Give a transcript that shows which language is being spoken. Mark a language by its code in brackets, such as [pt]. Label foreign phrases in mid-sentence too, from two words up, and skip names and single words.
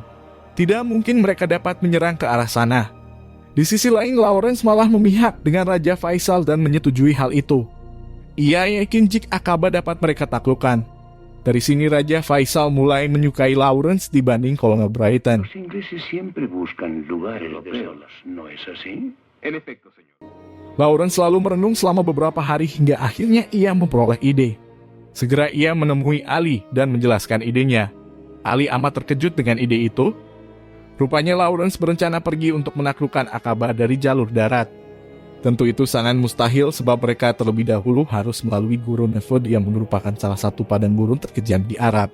[id] Tidak mungkin mereka dapat menyerang ke arah sana. Di sisi lain, Lawrence malah memihak dengan Raja Faisal dan menyetujui hal itu. Ia yakin jika Aqaba dapat mereka taklukkan. Dari sini Raja Faisal mulai menyukai Lawrence dibanding kolonel Brighton. [es] Los ingleses siempre buscan lugares desolos, ¿no es así? En efecto, señor. [id] Lawrence selalu merenung selama beberapa hari hingga akhirnya ia memperoleh ide. Segera ia menemui Ali dan menjelaskan idenya. Ali amat terkejut dengan ide itu. Rupanya Lawrence berencana pergi untuk menaklukkan Aqaba dari jalur darat. Tentu itu sangat mustahil sebab mereka terlebih dahulu harus melalui Gurun Efod yang merupakan salah satu padang gurun terkejam di Arab.